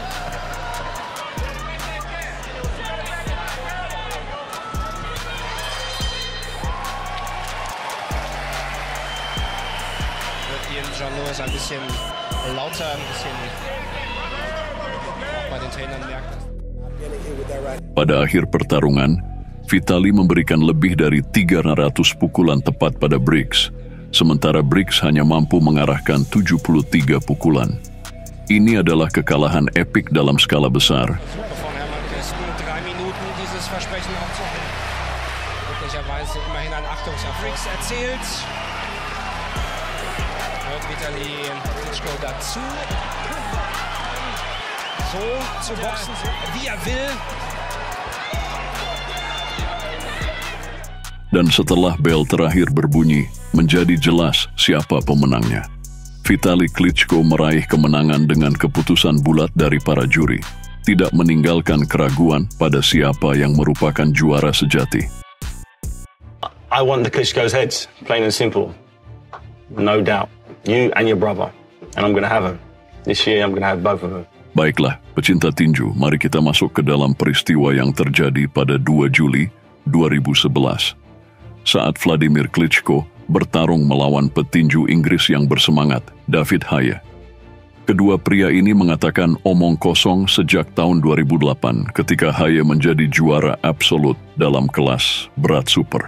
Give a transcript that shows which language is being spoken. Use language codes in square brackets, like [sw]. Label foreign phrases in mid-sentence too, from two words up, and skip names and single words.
[de] Jean-Louis ein bisschen lauter, ein bisschen auch bei den Trainern merkt. [id] Pada akhir pertarungan, Vitali memberikan lebih dari 300 pukulan tepat pada Briggs, sementara Briggs hanya mampu mengarahkan 73 pukulan. Ini adalah kekalahan epik dalam skala besar. [de] Vitali Klitschko dazu. So zu boxen, wie er will. [id] Dan setelah bel terakhir berbunyi, menjadi jelas siapa pemenangnya. Vitali Klitschko meraih kemenangan dengan keputusan bulat dari para juri, tidak meninggalkan keraguan pada siapa yang merupakan juara sejati. [en] I want the Klitschko's heads, plain and simple. No doubt. You and your brother. And I'm going to have them. This year I'm going to have both of them. [id] Baiklah, pecinta tinju, mari kita masuk ke dalam peristiwa yang terjadi pada 2 Juli 2011. Saat Vladimir Klitschko bertarung melawan petinju Inggris yang bersemangat, David Haye. Kedua pria ini mengatakan omong kosong sejak tahun 2008 ketika Haye menjadi juara absolut dalam kelas berat super.